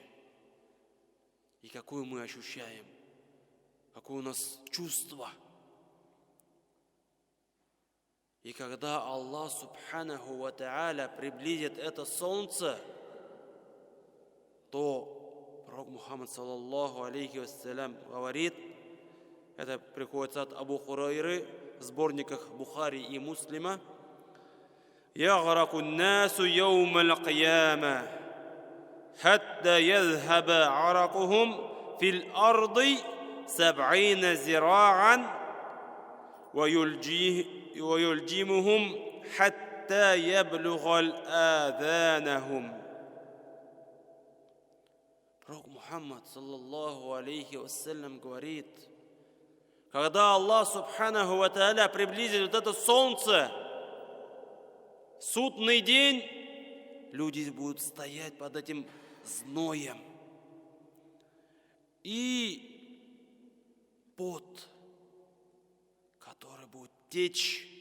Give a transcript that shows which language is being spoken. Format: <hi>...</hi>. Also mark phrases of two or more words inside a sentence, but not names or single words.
<ru>И какое мы ощущаем? Какое у нас чувство? И когда Аллах</ru> <ar>سبحانه وتعالى</ar> <ru>приблизит это солнце, то</ru> <ar>пророк Мухаммад, صلى الله عليه وسلم,</ar> <ru>говорит, это приходится от Абу Хурайры в сборниках Бухари и Муслима:</ru> <ar>«يعرق الناس يوم القيامة حتى يذهب عرقهم في الأرض سبعين ذراعا ويلجمهم حتى يبلغ آذانهم». Пророк Мухаммад, صلى الله عليه وسلم,</ar> <ru>говорит, когда Аллах</ru> <ar>سبحانه وتعالى</ar> <ru>приблизит вот это солнце, судный день, люди будут стоять под этим зноем. И пот, который будет течь.</ru>